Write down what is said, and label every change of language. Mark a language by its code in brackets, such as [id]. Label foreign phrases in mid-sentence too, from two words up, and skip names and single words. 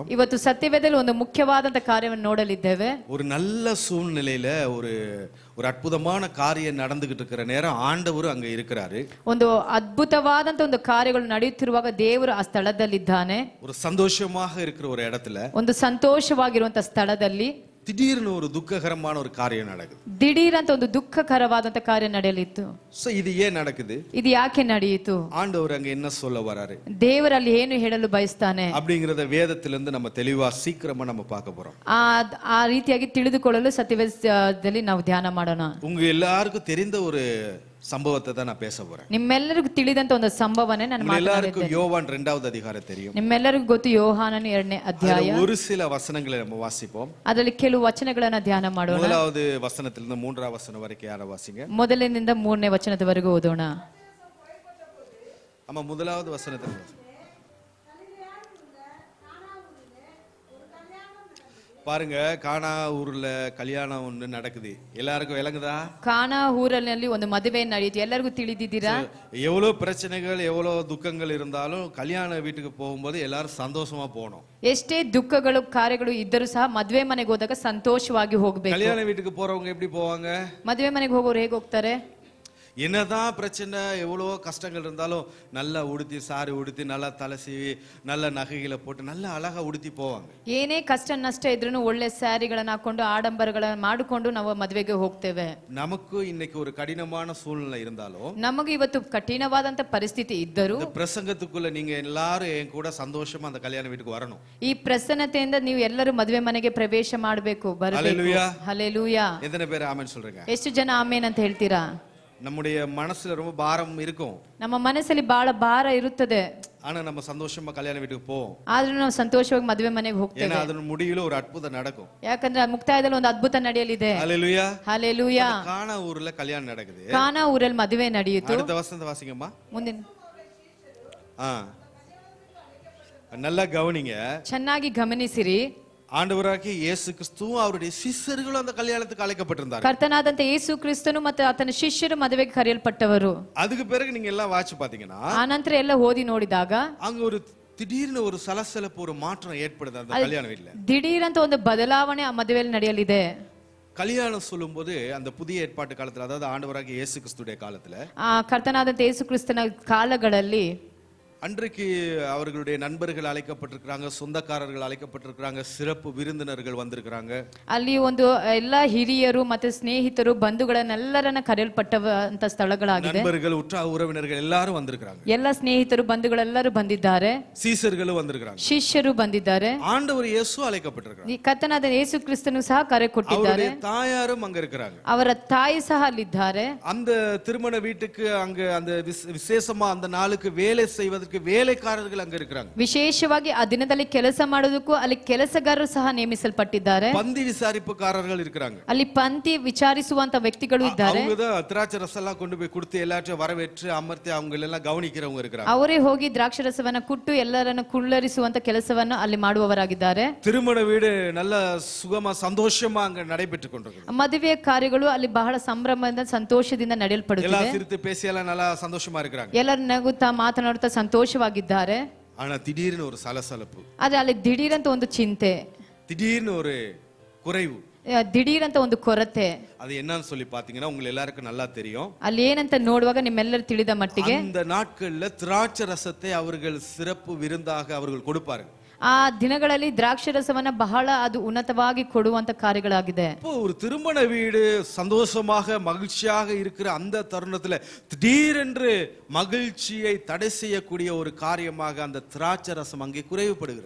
[kn] ಇವತ್ತು ಸತ್ಯವೇದದಲ್ಲಿ ಒಂದು ಮುಖ್ಯವಾದಂತ ಕಾರ್ಯವನ್ನು ನೋಡಲಿದ್ದೇವೆ. [ta] ஒரு நல்ல சூழ்நிலையில ஒரு அற்புதமான காரியம் நடந்துகிட்டு இருக்கிற நேரம் ஆண்டவர் அங்க இருக்கிறாரு. [kn] ಒಂದು ಅದ್ಭುತವಾದಂತ ಒಂದು ಕಾರ್ಯಗಳು ನಡೆಯುತ್ತಿರುವಾಗ ದೇವರು ಆ ಸ್ಥಳದಲ್ಲಿದ್ದಾನೆ. [ta] ஒரு சந்தோஷமாக இருக்கிற ஒரு இடத்துல [kn] ಒಂದು ಸಂತೋಷವಾಗಿರುವಂತ ಸ್ಥಳದಲ್ಲಿ [ta] திடீர்னு ஒரு துக்ககரமான ஒரு காரியம் நடக்குது. [kn] ದಿಢೀರಂತ ಒಂದು ದುಃಖಕರವಾದಂತ ಕಾರ್ಯ ನಡೆಯಲಿತ್ತು. [ta] சோ இது ஏன் நடக்குது? [kn] ಇದು ಯಾಕೆ ನಡೆಯಿತು? [ta] ஆண்டவர் அங்க என்ன சொல்ல வராரு? [kn] ದೇವರಲ್ಲಿ ಏನು ಹೇಳಲು ಬಯಸ್ತಾನೆ [ta] அப்படிங்கறத வேதத்திலிருந்து நம்ம தெளிவா சீக்கிரமா நம்ம பார்க்க போறோம். [kn] ಆ ರೀತಿಯಾಗಿ ತಿಳಿದುಕೊಳ್ಳಲು ಸತ್ಯವೇದದಲ್ಲಿ ನಾವು ಧ್ಯಾನ ಮಾಡೋಣ. [ta] உங்க எல்லாருக்கும் தெரிந்த ஒரு சம்பவத்தை தான் நான் பேச போறேன். [kn] ನಿಮ್ಮೆಲ್ಲರಿಗೂ ತಿಳಿದಂತ ಒಂದು ಸಂಭವನೆ ನಾನು [ta] எல்லாருக்கும் யோவான் 2வது அதிகாரம் தெரியும். [kn] ನಿಮ್ಮೆಲ್ಲರಿಗೂ ಗೊತ್ತು ಯೋಹಾನನ 2ನೇ ಅಧ್ಯಾಯ. [ta] ஒரு சில வசனங்களை நம்ம வாசிப்போம். [kn] ಅದರಲ್ಲಿ ಕೆಲವು ವಚನಗಳನ್ನು ಧ್ಯಾನ ಮಾಡೋಣ. [ta] முதலாவது வசனத்திலிருந்து 3வது வசனம் வரைக்கும் யார வாசிங்க? [kn] ಮೊದಲಿನಿಂದ 3ನೇ ವಚನದವರೆಗೂ ಓದೋಣ. [ta] ஆமா முதலாவது வசனத்துல பாருங்க, கானா ஊர்ல கல்யாணம் ஒண்ணு நடக்குது. எல்லாருக்கும் விளங்குதா? [kn] ಕಾನಾ ಊರಿನಲ್ಲಿ ಒಂದು ಮದುವೆ ನಡೆಯಿತು. ಎಲ್ಲರಿಗೂ ತಿಳಿದಿದ್ದೀರಾ? [ta] எவ்வளவு பிரச்சனைகள் எவ்வளவு துக்கங்கள் இருந்தாலும் கல்யாண வீட்டுக்கு போகும்போது எல்லாரும் சந்தோஷமா போகணும். [kn] ಎಷ್ಟೇ ದುಃಖಗಳು ಕಾರ್ಯಗಳು ಇದ್ದರೂ ಸಹ ಮದುವೆ ಮನೆಗೆ ಹೋದಾಗ ಸಂತೋಷವಾಗಿ ಹೋಗಬೇಕು. [ta] கல்யாண வீட்டுக்கு போறவங்க எப்படி போவாங்க? [kn] ಮದುವೆ ಮನೆಗೆ ಹೋಗೋರು ಹೇಗೆ ಹೋಗ್ತಾರೆ? [ta] என்னதான் பிரச்சனை எவ்வளவோ கஷ்டங்கள் இருந்தாலும் நல்லா உடுத்தி சாரி உடுத்தி நல்லா தலை சீவி நல்ல நகைகளை போட்டு நல்லா அழகா உடுத்தி போவாங்க. [kn] ಏನೇ ಕಷ್ಟ ನಷ್ಟ ಇದ್ರೂ ಒಳ್ಳೆ ಸ್ಯಾರಿಗಳನ್ನು ಹಾಕೊಂಡು ಆಡಂಬರಗಳನ್ನು ಮಾಡಿಕೊಂಡು ನಾವು ಮದುವೆಗೆ ಹೋಗ್ತೇವೆ. [ta] நமக்கு இன்னைக்கு ஒரு கடினமான சூழ்நிலை இருந்தாலும் [kn] ನಮಗೆ ಇವತ್ತು ಕಠಿಣವಾದಂತ ಪರಿಸ್ಥಿತಿ ಇದ್ದರೂ [ta] இந்த பிரசங்கத்துக்குள்ள நீங்க எல்லாரும் என் கூட சந்தோஷமா அந்த கல்யாண வீட்டுக்கு வரணும். [kn] ಈ ಪ್ರಸನ್ನತೆಯಿಂದ ನೀವು ಎಲ್ಲರೂ ಮದುವೆ ಮನೆಗೆ ಪ್ರವೇಶ ಮಾಡಬೇಕು, ಬರಬೇಕು. ಹಲ್ಲೆಲೂಯಾ. [ta] எத்தனை பேர் ஆமென் சொல்றீங்க? [kn] ಎಷ್ಟು ಜನ ಆಮೇನ್ ಅಂತ ಹೇಳ್ತೀರಾ? [ta] நம்முடைய மனசுல ரொம்ப பாரம் இருக்கும். [kn] ನಮ್ಮ ಮನಸ್ಸಲ್ಲಿ ಬಹಳ ಭಾರ ಇರುತ್ತದೆ. [ta] ஆனா நம்ம சந்தோஷமா கல்யாண வீட்டுக்கு போவோம். [kn] ಆದ್ರೂ ನಾವು ಸಂತೋಷವಾಗಿ ಮದುವೆ ಮನೆಗೆ ಹೋಗ್ತೇವೆ. [ta] ஏன்னா ಅದರ முடிவில ஒரு அற்புதம் நடக்கும். [kn] ಯಾಕಂದ್ರೆ ಮುಕ್ತಾಯದಲ್ಲಿ ಒಂದು ಅದ್ಭುತ ನಡೆಯಲಿದೆ. [ta] ஹalleluya. [kn] ಹಲ್ಲೆಲೂಯಾ. [ta] கானா ஊர்ல கல்யாணம் நடக்குது. [kn] ಕಾನಾ ಊರಲ್ಲಿ ಮದುವೆ ನಡೆಯಿತು. [ta] அடுத்த வசனத்தை வாசிங்கம்மா. [kn] ಮುಂದಿನ [ta] நல்லா கவனிங்க. [kn] ಚೆನ್ನಾಗಿ ಗಮನಿಸಿರಿ. [ta] ஆண்டவராகிய இயேசு கிறிஸ்துவும் அவருடைய சிஷ்யர்களும் அந்த கல்யாணத்துக்கு அழைக்கப்பட்டிருந்தார். [kn] ಕರ್ತನಾದಂತ ಯೇಸು ಕ್ರಿಸ್ತನು ಮತ್ತು ಆತನ ಶಿಷ್ಯರು ಮದುವೆಗೆ ಕರೆಯಲ್ಪಟ್ಟವರು. [ta] அதுக்கு பிறகு நீங்க எல்லாம் வாட்சி பாத்தீங்கன்னா [kn] ಆ ನಂತರ ಎಲ್ಲ ಓದಿ ನೋಡಿದಾಗ [ta] அங்க ஒரு திடீர்னு ஒரு சலசலப்பு ஒரு மாற்றம் ஏற்படுது அந்த கல்யாண வீட்ல. [kn] ದಿಢೀರಂತ ಒಂದು ಬದಲಾವಣೆ ಆ ಮದುವೆಯಲ್ಲಿ ನಡೆಯಲಿದೆ. [ta] கல்யாணம் சொல்லும்போது அந்த புதிய ஏற்பாட்டு காலத்துல, அதாவது ஆண்டவராகிய இயேசு கிறிஸ்துடைய காலத்துல, [kn] ಆ ಕರ್ತನಾದಂತ ಯೇಸು ಕ್ರಿಸ್ತನ ಕಾಲಗಳಲ್ಲಿ [ta] அன்றைக்கு அவர்களுடைய நண்பர்கள் அழைக்கப்பட்டிருக்கிறாங்க, சொந்தக்காரர்கள் அழைக்கப்பட்டிருக்கிறாங்க, சிறப்பு விருந்தினர்கள் வந்திருக்கிறாங்க. [kn] ಅಲ್ಲಿ ಒಂದು ಎಲ್ಲ ಹಿರಿಯರು ಮತ್ತು ಸ್ನೇಹಿತರು ಬಂಧುಗಳನ್ನೆಲ್ಲರನ್ನ ಕರೆಯಲ್ಪಟ್ಟಂತ ಸ್ಥಳಗಳಾಗಿದೆ. [ta] நண்பர்கள் உற்றார் உறவினர்கள் எல்லாரும் வந்திருக்கிறாங்க. [kn] ಎಲ್ಲ ಸ್ನೇಹಿತರು ಬಂಧುಗಳೆಲ್ಲರೂ ಬಂದಿದ್ದಾರೆ. [ta] சீசர்களும் வந்திருக்கிறாங்க. [kn] ಶಿಷ್ಯರು ಬಂದಿದ್ದಾರೆ. [ta] ஆண்டவர் இயேசு அழைக்கப்பட்டிருக்கிறாங்க. [kn] ಈ ಕರ್ತನಾದ ಯೇಸು ಕ್ರಿಸ್ತನು ಸಹ ಕರೆ ಕೊಟ್ಟಿದ್ದಾರೆ. [ta] அவருடைய தாயாரும் அங்க இருக்கிறாங்க. [kn] ಅವರ ತಾಯಿ ಸಹ ಅಲ್ಲಿದ್ದಾರೆ. [ta] அந்த திருமண வீட்டுக்கு அங்க அந்த விசேஷமா அந்த நாளுக்கு வேலை செய்வதற்கு வேலைக்காரர்கள் அங்க இருக்காங்க. [kn] ವಿಶೇಷವಾಗಿ ಆ ದಿನದಲ್ಲಿ ಕೆಲಸ ಮಾಡೋದಕ್ಕೂ ಅಲ್ಲಿ ಕೆಲಸಗಾರರು ಸಹ ನೇಮಿಸಲ್ಪಟ್ಟಿದ್ದಾರೆ. [ta] பந்தி விசாரிப்புக்காரர்கள் இருக்காங்க. [kn] ಅಲ್ಲಿ ಪಂಕ್ತಿ ವಿಚಾರಿಸುವಂತ ವ್ಯಕ್ತಿಗಳು ಇದ್ದಾರೆ. [ta] அவங்க தான் திராட்சை ரசம் எல்லாம் கொண்டு போய் கொடுத்து எல்லாத்தையும் வரவேற்று அமர்த்தி அவங்க எல்லாம் கவனிக்கிறவங்க இருக்காங்க. [kn] ಅವರೇ ಹೋಗಿ ದ್ರಾಕ್ಷಿ ರಸವನ್ನ ಕುಟ್ಟು ಎಲ್ಲರನ್ನು ಕುಳ್ಳರಿಸುವಂತ ಕೆಲಸವನ್ನು ಅಲ್ಲಿ ಮಾಡುವವರಾಗಿದ್ದಾರೆ. [ta] திருமண வீடு நல்ல சுகமா சந்தோஷமா அங்க நடைபெற்று கொண்டிருக்கு. [kn] ಮದುವೆ ಕಾರ್ಯಗಳು ಅಲ್ಲಿ ಬಹಳ ಸಂಭ್ರಮದಿಂದ ಸಂತೋಷದಿಂದ ನಡೆಯಲ್ಪಡುತ್ತಿದೆ. [ta] எல்ல சிரித்து பேசி எல்லாம் நல்லா சந்தோஷமா இருக்காங்க. [kn] ಎಲ್ಲರೂ ನಗುತ್ತಾ ಮಾತನಾಡುತ್ತಾ ಸಂತೋಷವಾಗಿದ್ದಾರೆ. [ta] ஆனா திடீர்னு ஒரு சலசலப்பு, [kn] ಆದ್ರೆ ಅಲ್ಲಿ ದಿಢೀರಂತ ಒಂದು ಚಿಂತೆ, [ta] திடீர்னு ஒரு குறைவு, [kn] ದಿಢೀರಂತ ಒಂದು ಕೊರತೆ. [ta] அது என்னன்னு சொல்லி பாத்தீங்கன்னா உங்களுக்கு எல்லாருக்கும் நல்லா தெரியும். [kn] ಅಲ್ಲಿ ಏನಂತ ನೋಡುವಾಗ ನಿಮ್ಮೆಲ್ಲರೂ ತಿಳಿದ ಮಟ್ಟಿಗೆ [ta] அந்த நாட்கள்ல திராட்சை ரசத்தை அவர்கள் சிறப்பு விருந்தாக அவர்கள் கொடுப்பார்கள். [kn] ಆ ದಿನಗಳಲ್ಲಿ ದ್ರಾಕ್ಷರಸವನ್ನ ಬಹಳ ಅದು ಉನ್ನತವಾಗಿ ಕೊಡುವಂತ ಕಾರ್ಯಗಳಾಗಿದೆ. [ta] இப்போ ஒரு திருமண வீடு சந்தோஷமாக மகிழ்ச்சியாக இருக்கிற அந்த தருணத்துல திடீரென்று மகிழ்ச்சியை தடை செய்யக்கூடிய ஒரு காரியமாக அந்த திராட்சை ரசம் அங்கே குறைவுபடுகிறது.